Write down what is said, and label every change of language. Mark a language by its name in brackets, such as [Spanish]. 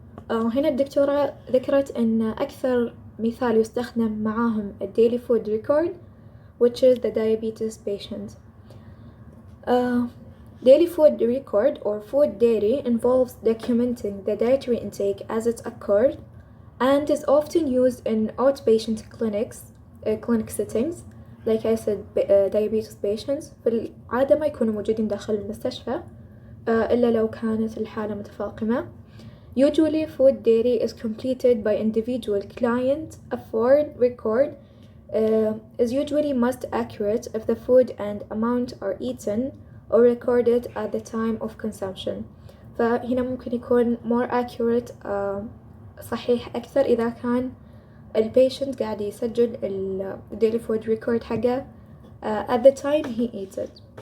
[Arabic] هنا الدكتورة ذكرت أن أكثر مثال يستخدم معاهم [English] daily food record which is the diabetes patient. Daily food record or food diary involves documenting the dietary intake as it occurred and is often used in outpatient clinic settings. Like I said, diabetes patients [Arabic] في العادة ما يكونوا موجودين داخل المستشفى إلا لو كانت الحالة متفاقمة. [English] Usually food diary is completed by individual client. A food record is usually most accurate if the food and amount are eaten or recorded at the time of consumption. [Arabic] فهنا ممكن يكون [English] more accurate [Arabic] صحيح أكثر إذا كان البيشنت قاعد يسجل [English] daily food record [Arabic] حقه [English] at the time he eats it.